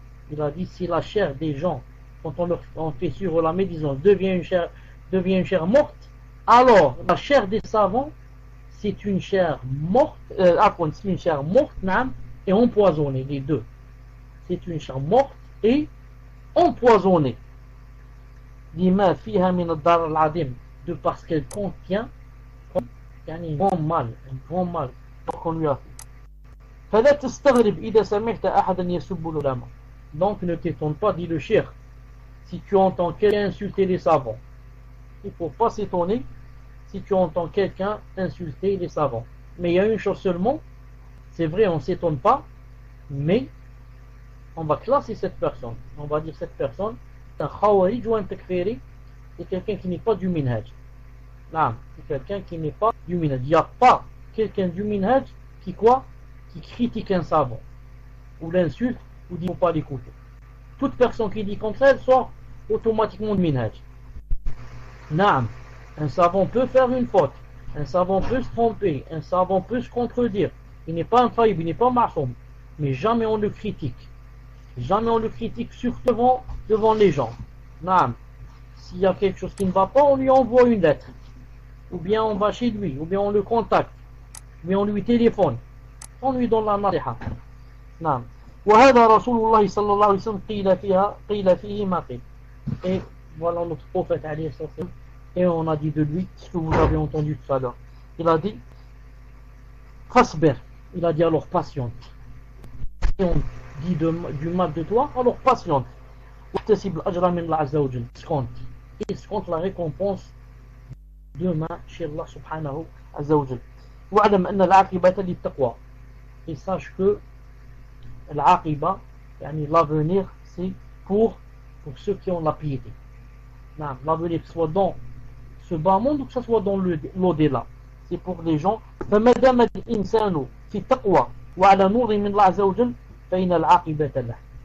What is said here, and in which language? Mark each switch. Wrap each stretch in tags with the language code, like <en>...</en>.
<fr>Il a dit, si la chair des gens, quand on fait sur la médisance, devient une chair morte, alors la chair des savants, c'est une chair morte, c'est une chair morte et empoisonnée, les deux. C'est une chair morte et empoisonnée.</fr> <ar>لما فيها من الضرر العظيم,</ar> <fr>de parce qu'elle contient un grand mal qu'on lui a fait.</fr> <ar>فلا تستغرب إذا سمعت أحدا يسب العلماء.</ar> <fr>Donc ne t'étonne pas, dit le cheikh, si tu entends quelqu'un insulter les savants. Il ne faut pas s'étonner si tu entends quelqu'un insulter les savants. Mais il y a une chose seulement, c'est vrai, on ne s'étonne pas, mais on va classer cette personne. On va dire cette personne, c'est un khawarij ou un takfiri, c'est quelqu'un qui n'est pas du minhaj. Non, c'est quelqu'un qui n'est pas du minhaj. Il n'y a pas quelqu'un du minhaj qui critique un savant, ou l'insulte, ou dit qu'il ne faut pas l'écouter. Toute personne qui dit comme ça, elle sort automatiquement du minhaj. Non, un savant peut faire une faute, un savant peut se tromper, un savant peut se contredire. Il n'est pas infaillible, il n'est pas ma'soum, mais jamais on le critique. Jamais on le critique, surtout devant les gens. Non, s'il y a quelque chose qui ne va pas, on lui envoie une lettre, ou bien on va chez lui, ou bien on le contacte, ou bien on lui téléphone, on lui donne la nasiha. Non.</fr> <ar>وهذا رسول الله صلى الله عليه وسلم قيل فيه ما قيل.</ar> <fr>Et voilà notre prophète alayhi salam, et on a dit de lui ce que vous avez entendu tout à l'heure. Il a dit fasbir, il a dit alors patiente. Et on dit du mal de toi, alors patiente.</fr> <ar>واحتسب الأجر من الله عز وجل.</ar> <fr>Escompte la récompense demain chez Allah subhanahu azza wa jal.</fr> <ar>واعلم أن العاقبة للتقوى.</ar> <fr>Et sache que l'aqiba, l'avenir, c'est pour ceux qui ont la piété. L'avenir, que ce soit dans ce bas monde ou que ce soit dans l'au-delà, c'est pour les gens.</fr> <ar>فما دام الإنسان في تقوى وعلى نور من الله عز وجل فإن العاقبة له.</ar>